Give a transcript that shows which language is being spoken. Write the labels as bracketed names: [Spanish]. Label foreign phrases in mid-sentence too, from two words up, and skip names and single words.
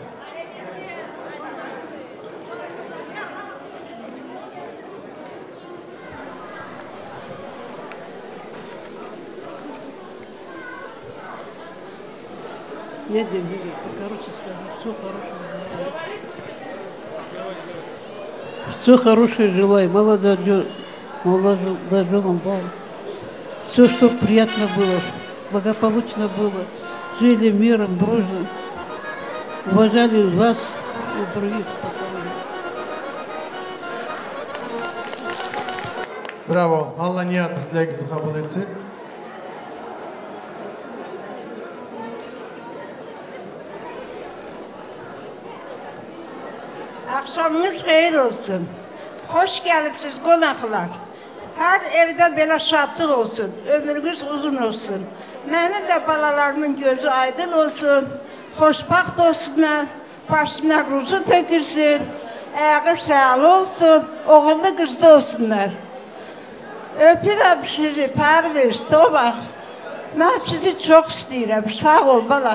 [Russian] Не дебили, короче скажу, все хорошее желаю, молодоженам, все, что приятно было, благополучно было, жили миром, дружно, уважали вас и других. [Turkish] Bravo, Allah niyetinizi kabul etsin. Akşamınız hayır olsun. Hoş geldiniz konaklar. Her evde böyle şadlık olsun. Ömrünüz uzun olsun. Benim de balalarımın gözü aydın olsun. Hoşbaxt olsunlar. Başına ruzu tökülsün. Ayağı sağlı olsun. Oğullu kızlı olsunlar. [Azerbaijani] Öpürəm sizi, Pərviz, Doma. Mən sizi çox istəyirəm. Sağ ol, bala.